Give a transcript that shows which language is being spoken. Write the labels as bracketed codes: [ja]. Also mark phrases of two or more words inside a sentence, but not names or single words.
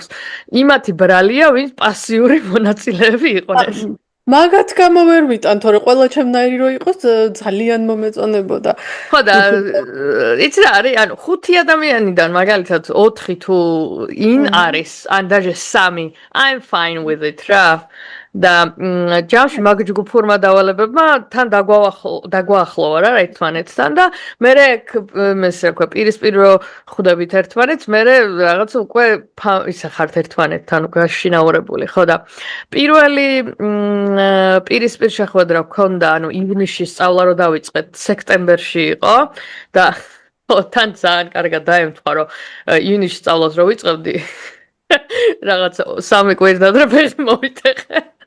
[ka] იმათი ბრალია, ვინც პასიური მონაწილეები იყვნენ. მაგათ გამო ვერ ვიტან, თორე ყველა ჩემნაირი რო იყოს ძალიან მომეწონებოდა. ხო და იცი რა არის, ანუ 5 ადამიანიდან მაგალითად 4 თუ in არის, ან даже 3, [en] I'm fine with it რა. [ka] და ჯამში მაგ ჯგუფურმა დავალებებმა თან დაგვაახლოვა რა ერთმანეთთან და მე ეს რა ქვია პირისპირ რო ხვდებით ერთმანეთს მე რაღაც უკვე ისა ხართ ერთმანეთთან გაშინაურებული ხო და პირველი პირისპირ შეხვედრა გქონდა ანუ ივნისში სწავლა რო დავიწყეთ სექტემბერში იყო და თან ძალიან კარგად დაემთხვა რომ ივნისში სწავლას რო ვიწყებდი რაღაც 3 კვირადადრე ფეხი მომიტეხე